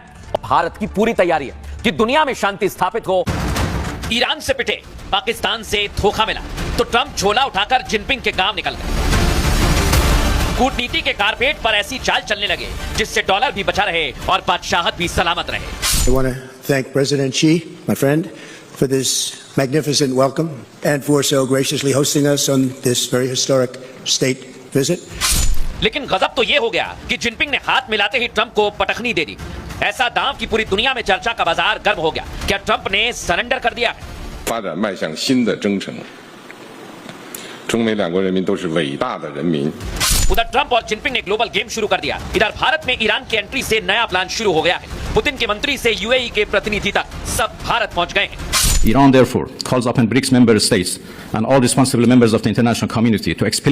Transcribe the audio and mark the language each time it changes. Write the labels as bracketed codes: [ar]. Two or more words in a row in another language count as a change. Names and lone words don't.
[hi] भारत की पूरी तैयारी है कि दुनिया में शांति स्थापित हो। ईरान से पिटे, पाकिस्तान से धोखा मिला तो ट्रंप झोला उठाकर जिनपिंग के गांव निकल गए। कूटनीति के कारपेट पर ऐसी चाल चलने लगे जिससे डॉलर भी बचा रहे और बादशाहत भी सलामत रहे। [en] I want to thank President Xi, my friend, for this magnificent welcome and for so graciously hosting us on this very historic state visit. [hi] लेकिन गजब तो यह हो गया कि जिनपिंग ने हाथ मिलाते ही ट्रंप को पटखनी दे दी। ऐसा दांव कि पूरी दुनिया में चर्चा का बाजार गर्म हो गया। क्या ट्रंप ने सरेंडर कर दिया? [zh] 发展迈向新的征程，中美两国人民都是伟大的人民。 [hi] उधर ट्रंप और जिनपिंग ने [en] global game [hi] शुरू कर दिया। इधर भारत में ईरान की एंट्री से नया प्लान शुरू हो गया है। पुतिन के मंत्री से यूएई के प्रतिनिधि तक सब भारत पहुंच गए हैं। [en] Iran therefore calls upon BRICS member states and all responsible members of the international community to explicitly